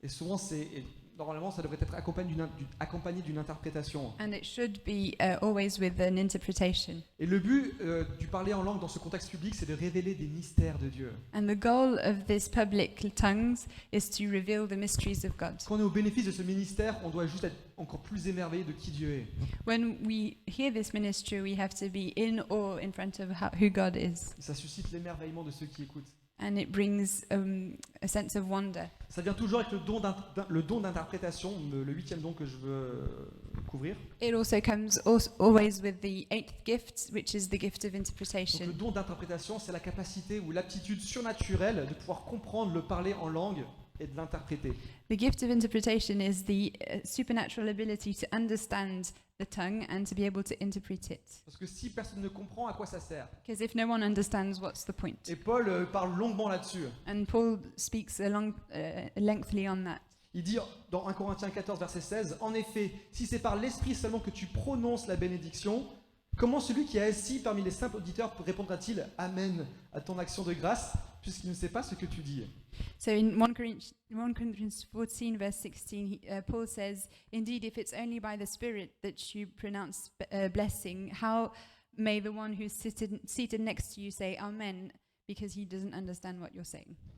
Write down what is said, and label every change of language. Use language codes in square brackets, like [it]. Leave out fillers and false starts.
[fr] Et souvent, normalement, ça devrait être accompagné d'une interprétation. [en] And it should be always with an interpretation. [fr] Et le but du parler en langue dans ce contexte public, c'est de révéler des mystères de Dieu. [en] And the goal of this public tongues is to reveal the mysteries of God. [fr] Quand on est au bénéfice de ce ministère, on doit juste être encore plus émerveillé de qui Dieu est. [en] When we hear this ministry, we have to be in awe in front of who God is. [fr] Et ça suscite l'émerveillement de ceux qui écoutent. [en] And it brings a sense of wonder. [fr] Ça vient toujours avec le don d'interprétation, le 8e don que je veux couvrir. [en] It also comes always with the 8th gift, which is the gift of [fr] Donc, [en] interpretation. [fr] le don d'interprétation, c'est la capacité ou l'aptitude surnaturelle de pouvoir comprendre le parler en langue et de l'interpréter. [en] The gift of interpretation is the supernatural ability to understand the tongue and to be able to interpret it. [fr] Parce que si personne ne comprend, à quoi ça sert? [en] Because if no one understands, what's the point? [fr] Et Paul parle longuement là-dessus. [en] And Paul speaks lengthily on that. [fr] Il dit dans 1 Corinthiens 14, verset 16, « En effet, si c'est par l'Esprit seulement que tu prononces la bénédiction, comment celui qui est assis parmi les simples auditeurs répondra-t-il « Amen » à ton action de grâce, puisqu'il ne sait pas ce que tu dis ?» [en] So in 1 Corinthians 14, verse 16, Paul says, Indeed, if it's only by the Spirit that you pronounce blessing, how may the one who's seated next to you say Amen, because he doesn't understand what you're saying?